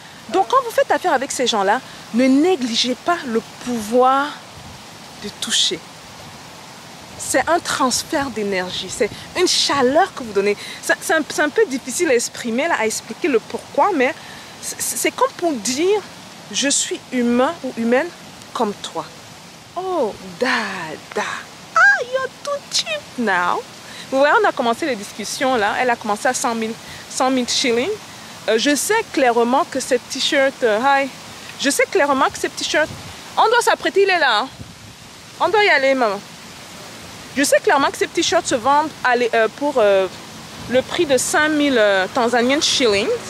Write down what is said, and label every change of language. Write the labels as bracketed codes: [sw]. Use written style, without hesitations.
[fr] Donc quand vous faites affaire avec ces gens-là, ne négligez pas le pouvoir de toucher. C'est un transfert d'énergie, c'est une chaleur que vous donnez. C'est un peu difficile à exprimer, là, à expliquer le pourquoi, mais c'est comme pour dire « je suis humain ou humaine comme toi ». [en] Oh, dada, ah, you're too cheap now. [fr] Vous voyez, on a commencé les discussions là, elle a commencé à 100 000 shillings. Je sais clairement que ces t-shirts, je sais clairement que ces t-shirts, on doit s'apprêter, il est là. Hein? On doit y aller, maman. Je sais clairement que ces t-shirts se vendent pour le prix de 5000 Tanzanian shillings.